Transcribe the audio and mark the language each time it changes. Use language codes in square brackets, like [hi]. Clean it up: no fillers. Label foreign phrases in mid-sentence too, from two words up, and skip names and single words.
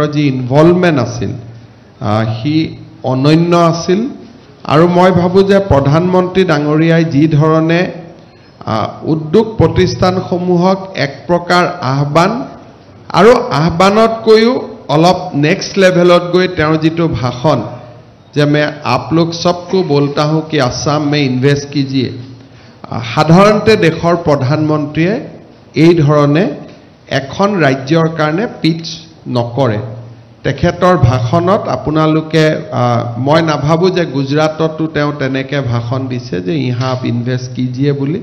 [as] যি ইনভলভমেণ্ট আছিল সি অনন্য আছিল আৰু মই ভাবোঁ যে প্ৰধানমন্ত্ৰী ডাঙৰীয়াই যি ধৰণে উদ্যোগ প্ৰতিষ্ঠানসমূহক এক প্ৰকাৰ আহ্বান আৰু আহ্বানতকৈও অলপ [en] next levelত [as] গৈ তেওঁৰ যিটো ভাষণ যে [hi] मैं आप लोग सबको बोलता हूं कि आसाम में इन्वेस्ट कीजिए, [as] সাধাৰণতে দেশৰ প্ৰধানমন্ত্ৰীয়ে এই ধৰণে এখন ৰাজ্যৰ কাৰণে পিচ নকৰে। তেখেতৰ ভাষণত আপোনালোকে মই নাভাবোঁ যে গুজৰাটতো তেওঁ তেনেকৈ ভাষণ দিছে যে [hi] यहाँ इन्वेस्ट कीजिए [as] বুলি।